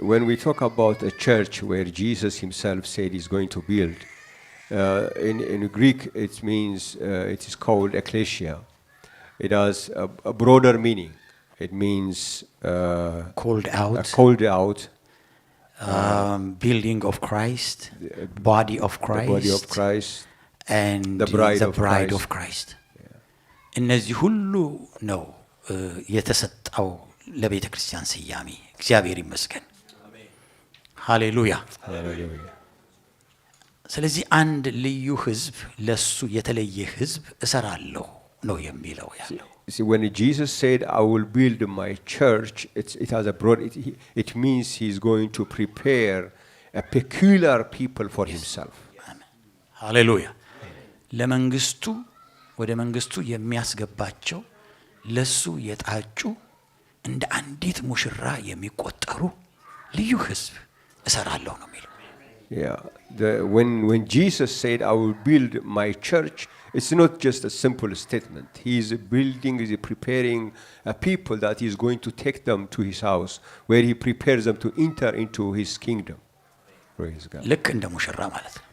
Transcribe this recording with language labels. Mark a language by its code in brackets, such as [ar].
[en] When we talk about a church where Jesus himself said he's going to build, in Greek it means it is called ecclesia. It has a broader meaning. It means called out, building of Christ, body of Christ, the body of Christ, and the bride of Christ. [am] እነዚህ ሁሉ ነው የተሰጠው ለቤተ ክርስቲያን ስያሜ። እግዚአብሔር ይመስገን። ሃሌሉያ። ስለዚህ አንድ ልዩ ህዝብ፣ ለሱ የተለየ ህዝብ እሰራለሁ ነው የሚለው ያለው። [en] See, when Jesus said, I will build my church, it has a broad, it means he's going to prepare a peculiar people for himself. [am] ሃሌሉያ። ለመንግስቱ ወደ መንግስቱ የሚያስገባቸው ለሱ የጣጩ እንደ አንዲት ሙሽራ የሚቆጠሩ ልዩ ህዝብ እሰራለሁ ነው የሚለው። [en] Yeah. When Jesus said, I will build my church, it's not just a simple statement. He is building, he is preparing a people that he is going to take them to his house, where he prepares them to enter into his kingdom. Praise God. [am] ልክ እንደ ሙሽራ ማለት ነው።